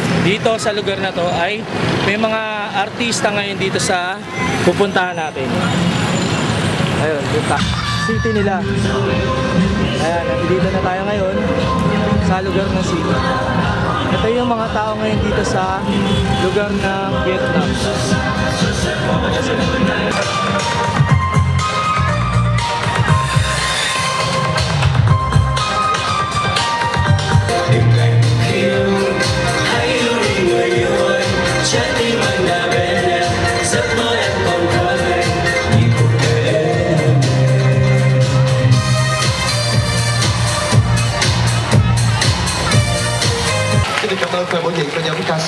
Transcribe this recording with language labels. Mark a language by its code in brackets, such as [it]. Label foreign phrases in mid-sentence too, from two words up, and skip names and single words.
[tl] Dito sa lugar na to ay may mga artista ngayon dito sa pupuntahan natin. Ayun, dito. City nila. Ayan, dito na tayo ngayon sa lugar ng city. Ito yung mga tao ngayon dito sa lugar ng Vietnam. [vi] Cảm ơn phần biểu diễn của nhóm K6.